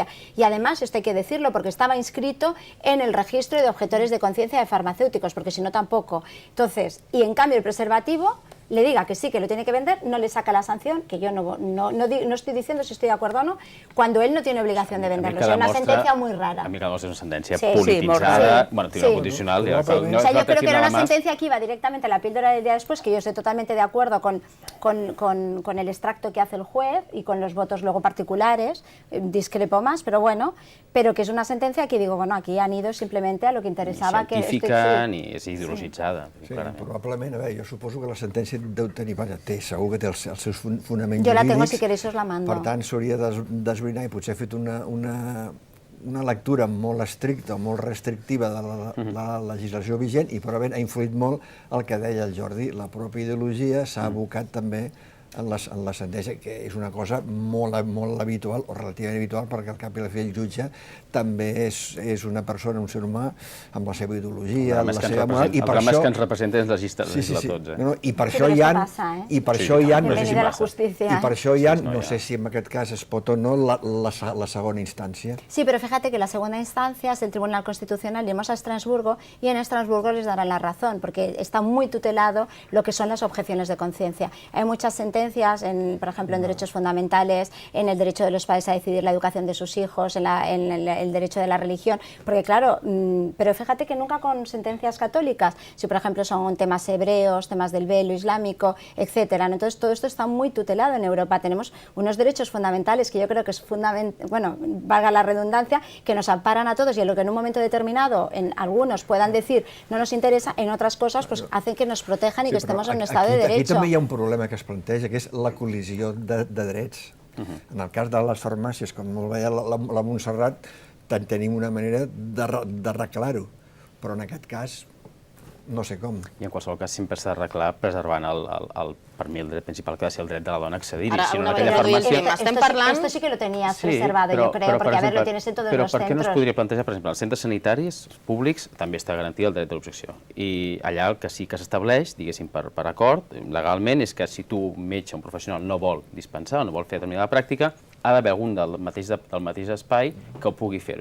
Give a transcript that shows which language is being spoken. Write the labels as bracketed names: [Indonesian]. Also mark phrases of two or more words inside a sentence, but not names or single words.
[Spanish] Y además, esto hay que decirlo, porque estaba inscrito en el registro de objetores de conciencia de farmacéuticos, porque si no tampoco. Entonces, y en cambio el preservativo le diga que sí, que lo tiene que vender, no le saca la sanción, que yo no estoy diciendo si estoy de acuerdo o no, cuando él no tiene obligación de venderlo. Es una sentencia muy rara. [Catalan] A mi que demostra és una sentència polititzada, bueno, tribunal constitucional. [Spanish] O sea, yo creo que era una sentencia que iba directamente a la píldora del día después, que yo estoy totalmente de acuerdo con el extracto que hace el juez y con los votos luego particulares, discrepo más, pero bueno, pero que es una sentencia que digo, bueno, aquí han ido simplemente a lo que interesaba. [Catalan] Ni científica ni és ideologitzada. Sí, probablement, a veure, jo suposo que la sentència deu tenir, segur que té els seus fonaments [Spanish] jurídics. Jo la tengo, si queréis os la mando. [Catalan] Per tant, s'hauria d'esbrinar i potser ha fet una lectura molt estricta, molt restrictiva de la legislació vigent i probablement ha influït molt el que deia el Jordi. La pròpia ideologia s'ha abocat també en la sentència, que és una cosa molt habitual, o relativament habitual, perquè al cap i a la fi el jutge també és una persona, un ser humà, amb la seva ideologia, la seva moral, i per això... El problema és que ens representa ens legisla tots. I per això hi ha, no sé si en aquest cas es pot o no, la segona instància. [Spanish] Sí, pero fíjate que la segunda instancia es el Tribunal Constitucional, iremos a Estrasburgo y en Estrasburgo les darán la razón, porque está muy tutelado lo que son las objeciones de conciencia. Hay muchas sentencias, por ejemplo, en derechos fundamentales, en el derecho de los padres a decidir la educación de sus hijos, en el derecho de la religión, porque claro, pero fíjate que nunca con sentencias católicas, si por ejemplo son temas hebreos, temas del velo islámico, etcétera. Entonces todo esto está muy tutelado en Europa. Tenemos unos derechos fundamentales que yo creo que es fundamental, bueno, valga la redundancia, que nos amparan a todos y en lo que en un momento determinado en algunos puedan decir no nos interesa, en otras cosas pues hacen que nos protejan y que estemos en un estado de derecho. [Catalan] Aquí també hi ha un problema que es planteja, que és la col·lisió de drets. En el cas de les farmàcies, com molt bé la Montserrat, tenim una manera d'arreglar-ho, però en aquest cas no sé com. I en qualsevol cas sempre s'ha d'arreglar preservant per mi el dret principal que ha de ser el dret de la dona a accedir. Ara, una vegada estem parlant... [Spanish] Esto sí que lo tenías preservado, yo creo, porque a ver, lo tienes en todos los centros. [Catalan] Però per què no es podria plantejar, per exemple, als centres sanitaris públics també està garantit el dret de l'objecció. I allà el que sí que s'estableix, diguéssim, per acord, legalment, és que si tu, metge, un professional, no vol dispensar o no vol fer determinada pràctica, ha d'haver algun del mateix espai que ho pugui fer.